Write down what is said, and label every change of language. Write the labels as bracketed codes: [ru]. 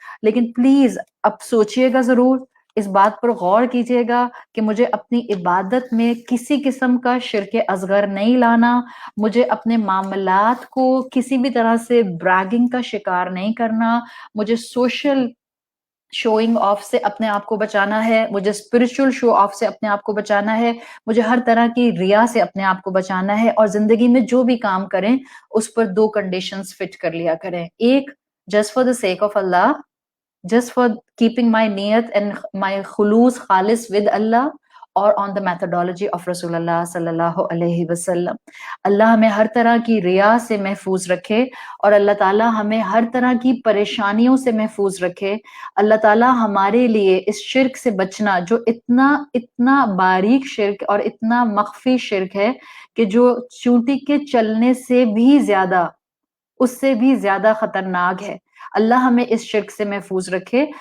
[ur] لیکن پلیز اب سوچئے گا ضرور، اس بات پر غور کیجئے گا کہ مجھے اپنی عبادت میں کسی قسم کا شرک اصغر نہیں لانا، مجھے اپنے معاملات کو کسی بھی طرح سے براگنگ کا شکار نہیں کرنا، مجھے سوشل شوئنگ آف سے اپنے آپ کو بچانا ہے، مجھے اسپرچل شو آف سے اپنے آپ کو بچانا ہے، مجھے ہر طرح کی ریا سے اپنے آپ کو بچانا ہے. اور زندگی میں جو بھی کام کریں اس پر دو کنڈیشنز فٹ کر لیا کریں. [en] ایک just for the sake of Allah, just for keeping my niyat and my khulus khalis with Allah, اور on the methodology of رسول اللہ صلی اللہ علیہ وسلم. [ur] اللہ ہمیں ہر طرح کی ریا سے محفوظ رکھے اور اللہ تعالیٰ ہمیں ہر طرح کی پریشانیوں سے محفوظ رکھے. اللہ تعالیٰ ہمارے لیے اس شرک سے بچنا جو اتنا باریک شرک اور اتنا مخفی شرک ہے کہ جو چونٹی کے چلنے سے بھی زیادہ، اس سے بھی زیادہ خطرناک ہے، اللہ ہمیں اس شرک سے محفوظ رکھے.